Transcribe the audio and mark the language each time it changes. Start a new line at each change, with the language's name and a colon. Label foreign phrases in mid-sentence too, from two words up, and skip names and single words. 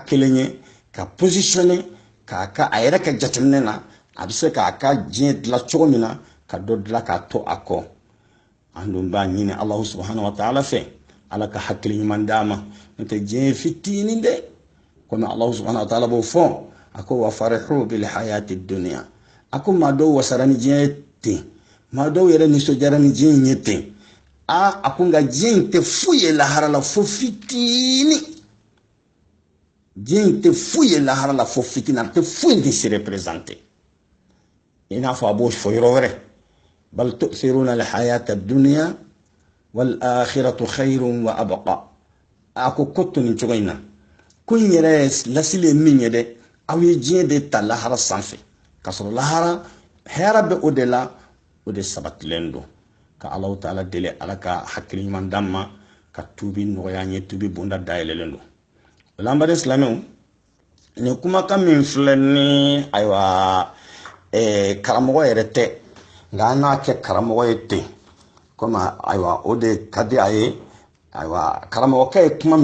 Bambara: kelen ye ka positionner k'a ka a yɛrɛ ka jateminɛ na a bɛ se k'a ka diɲɛ dilan cogo min na ka dɔ dilan k'a to a kɔ an dun b'a ɲini
Arabic: الله سبحانه وتعالى
Bambara: fɛ Ala ka hakili ɲuman d'a ma n'o tɛ diɲɛ fitinin dɛ komi
Arabic: الله سبحانه وتعالى
Bambara: b'o fɔ a ko
Arabic: وفرحوا بالحياة الدنيا
Bambara: a ko maa dɔw wasara ni diɲɛ ye ten maa dɔw yɛrɛ nisɔndiyara ni diɲɛ in ye ten a ko nka diɲɛ in tɛ foyi ye lahara la fo fitinin diɲɛ in tɛ foyi ye lahara la fo fitinin a tɛ foyi de se représenter i n'a fɔ a b'o fɔ yɔrɔ wɛrɛ
Arabic: بل تؤثرون الحياة الدنيا والآخرة خير وأبقى
Bambara: a ko to nin cogo in na ko in yɛrɛ lasili ye min ye dɛ aw ye diɲɛ de ta lahara sanfɛ ka sɔrɔ lahara hɛrɛ bɛ o de la o de sabatilen don ka
Arabic: الله تعالى
Bambara: deli Ala ka hakili ɲuman d'an ma ka tubi nɔgɔya an ye tubi bonda dayɛlɛlen don o la an baden silamɛw nin kumakan min filɛ ni ayiwa karamɔgɔ yɛrɛ tɛ nka an n'a kɛ karamɔgɔ ye ten komi ayiwa o de ka di a ye ayiwa karamɔgɔkɛ ye kuma